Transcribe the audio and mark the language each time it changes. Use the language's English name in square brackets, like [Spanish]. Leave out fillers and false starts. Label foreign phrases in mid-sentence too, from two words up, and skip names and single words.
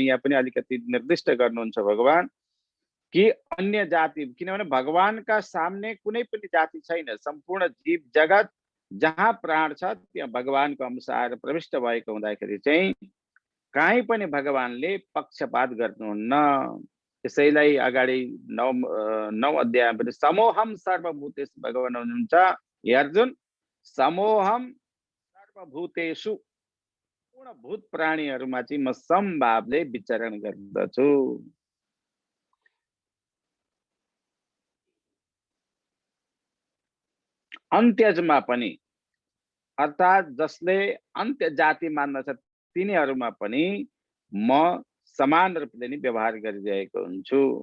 [Nepali] यहाँ पनि अलिकति निर्दिष्ट गर्नुहुन्छ भगवान कि अन्य जाति, किनभने भगवानका सामने कुनै पनि जाति छैन। सम्पूर्ण जीव जगत जहाँ प्राण छ त्यहाँ भगवानको अंश आएर प्रविष्ट भएको हुँदाखेरि चाहिँ कहीँ पनि भगवानले पक्षपात गर्नुहुन्न। त्यसैलाई अगाडि 9 अध्याय पनि [Sanskrit] समोहम सर्वभूतेषु [Nepali] भगवान हुनुहुन्छ। हे अर्जुन, [Sanskrit] समोहम सर्वभूतेषु [Nepali] पूर्ण भूत प्राणीहरूमा चाहिँ म समभावले विचरण गर्दछु। अन्त्यजमा पनि अर्थात जसले अन्त्य जाति मान्दछ तिनीहरूमा पनि म समान रूपले नै व्यवहार गरिरहेको हुन्छु।